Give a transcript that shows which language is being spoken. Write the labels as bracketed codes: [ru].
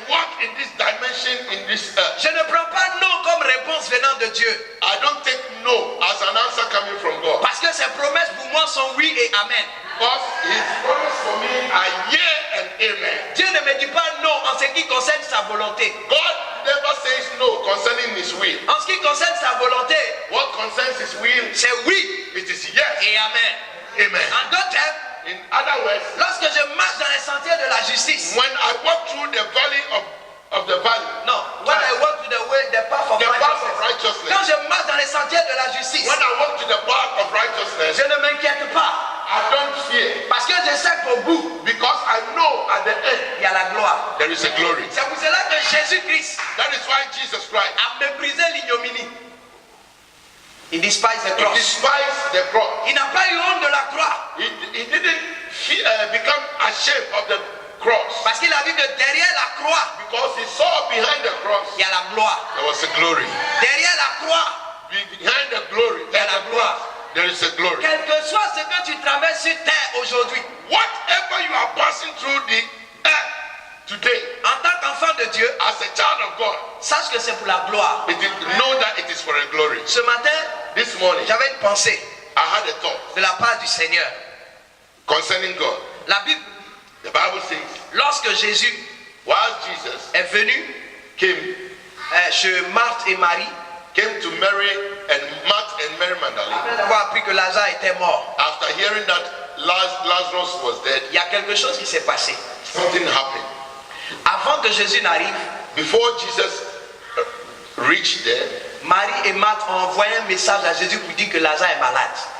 [en] walk in this dimension in this earth. [fr] Je ne prends pas non comme réponse venant de Dieu. [en] I don't take no as an answer coming from God. [fr] Parce que ses promesses pour moi sont oui et amen. [en] Because his promise for me are yea and amen. [fr] Dieu ne me dit pas non en ce qui concerne sa volonté. [en] God never says no concerning his will. [fr] En ce qui concerne sa volonté, [en] What concerns his will, [fr] c'est oui [en] it is yes, [fr] et amen. [en] amen. [fr] En d'autres termes, [en] In other words, [fr] lorsque je marche dans les sentiers de la justice, [en] when I walk through the valley of the valley, [fr] non, when I walk to the path of [en] the path of [fr] righteousness, [en] quand je marche dans les sentiers de la justice, [fr] when I walk to the path of righteousness, [en] je ne m'inquiète pas [fr] I don't fear [en] parce que je sais qu'au bout, [fr] because I know at the end [en] il y a la gloire. [fr] there is a glory. [en] C'est pour cela que Jésus-Christ [fr] That is why Jesus Christ, [en] a méprisé l'ignominie. Il despised the [fr] he [en] cross. [fr] despised the cross. [en] Il n'a pas eu honte de la croix [fr] He didn't become ashamed of the cross [en] parce qu'il a vu que derrière la croix, [fr] because he saw behind the cross [en] il y a la gloire. [fr] there was a glory. [en] Derrière la croix, [fr] Behind the glory, [en] il y a la gloire. [fr] there is a glory. [en] Quel que soit ce que tu traverses sur terre aujourd'hui, [fr] Whatever you are passing through the earth today, [en] en tant qu'enfant de Dieu, [fr] as a child of God, [en] sache que c'est pour la gloire. [fr] know that it is for a glory. [en] Ce matin, [fr] This morning, [en] j'avais une pensée [fr] I had a thought [en] de la part du Seigneur. [fr] concerning God. [en] La Bible, [fr] The Bible says, [en] lorsque Jésus [fr] while Jesus [en] est venu [fr] came [en] chez Marthe et Marie, [fr] to Mary and Martha and Mary Magdalene, [en] après avoir appris que Lazare était mort, [fr] after hearing that Lazarus was dead, [en] il y a quelque chose qui s'est passé. [fr] something happened. [en] Avant que Jésus n'arrive, [fr] Before Jesus reached there, [en] Marie et Marthe ont envoyé un message à Jésus pour dire que Lazare est malade.